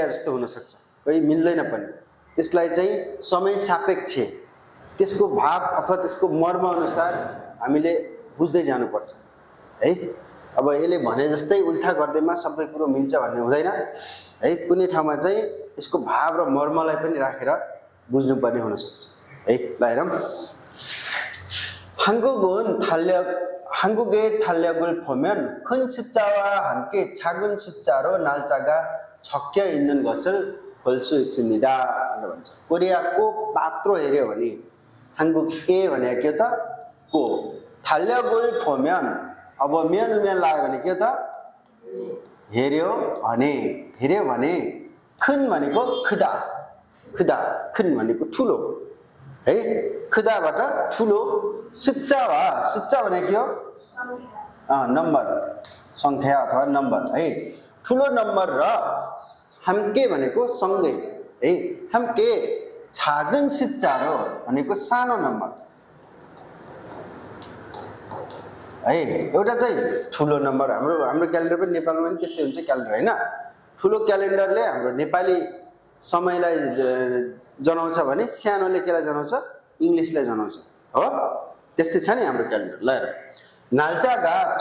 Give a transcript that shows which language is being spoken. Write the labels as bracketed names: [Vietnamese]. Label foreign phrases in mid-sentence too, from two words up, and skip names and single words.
[Nepali] जस्तो हुन सक्छ कहि मिल्दैन पनि त्यसलाई चाहिँ समय सापेक्ष त्यसको भाव अथवा त्यसको मर्म अनुसार हामीले बुझ्दै जानुपर्छ है अब यसले भने जस्तै उल्था गर्दैमा सबै कुरो मिल्छ भन्ने हुँदैन है कुनै ठाउँमा चाहिँ यसको भाव र मर्मलाई पनि राखेर बुझ्नु पर्ने हुन सक्छ है ल हेरौं [Korean] 한국의 탄력을 보면 큰 숫자와 함께 작은 숫자로 날짜가 적혀 있는 것을 볼 수 있습니다. [Nepali] कोरियाको पात्रो हेर्यो भने 한국에 भनेको के त को [Korean] 탄력을 보면 [Nepali] अब मेन लाग्यो भने के त हेर्यो भने 큰 भनेको [Korean] 크다 큰 [Nepali] भनेको ठुलो है 크다बाट ठुलो 숫자 भनेको नम्बर संख्या अथवा नम्बर है ठुलो नम्बर र 함께 भनेको सँगै है [Korean] 함께 작은 숫자로 [Nepali] भनेको सानो नम्बर है एउटा चाहिँ ठुलो नम्बर हाम्रो क्यालेन्डर पनि नेपालमा पनि त्यस्तै हुन्छ क्यालेन्डर हैन ठुलो क्यालेन्डरले हाम्रो नेपाली समयलाई जनाउँछ भने सानोले केलाई जनाउँछ इंग्लिशलाई जनाउँछ हो त्यस्तै छ नि हाम्रो क्यालेन्डर ल हेर नाल्चागा